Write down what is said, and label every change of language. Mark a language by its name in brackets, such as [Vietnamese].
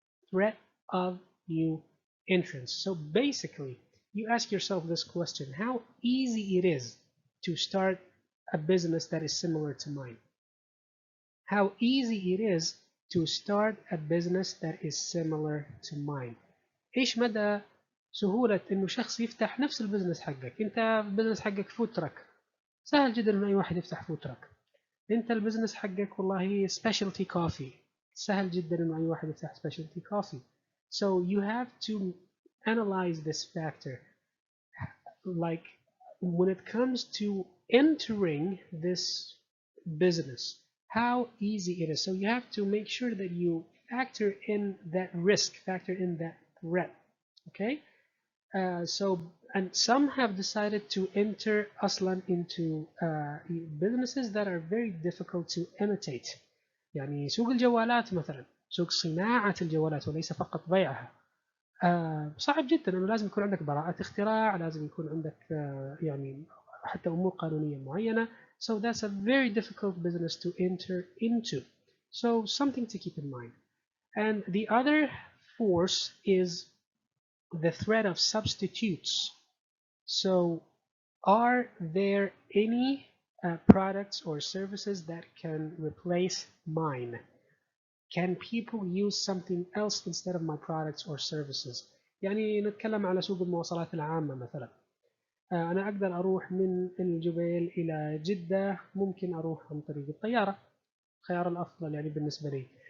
[English] Threat of new entrants. So basically, you ask yourself this question: how easy it is to start a business that is similar to mine? How easy it is to start a business that is similar to mine. [Arabic] ايش مدى سهولة انه شخص يفتح نفس البزنس حقك؟ انت البزنس حقك فود تراك، سهل جدا انه اي واحد يفتح فود تراك. انت البزنس حقك والله سبيشالتي كوفي، سهل جدا انه اي واحد يفتح سبيشالتي كوفي. [English] So you have to analyze this factor, like when it comes to entering this business, how easy it is. So you have to make sure that you factor in that risk, factor in that threat. Okay, so and some have decided to enter aslan into businesses that are very difficult to imitate. [Arabic] يعني سوق الجوالات مثلا، سوق صناعة الجوالات وليس فقط بيعها، صعب جدا انه لازم يكون عندك براءة اختراع، لازم يكون عندك يعني حتى امور قانونية معينة. [English] So that's a very difficult business to enter into. So something to keep in mind. And the other force is the threat of substitutes. So are there any products or services that can replace mine? Can people use something else instead of my products or services؟ [Arabic] يعني نتكلم على سوق المواصلات العامة مثلا، أنا أقدر أروح من الجبيل إلى جدة، ممكن أروح عن طريق الطيارة، الخيار الأفضل يعني بالنسبة لي.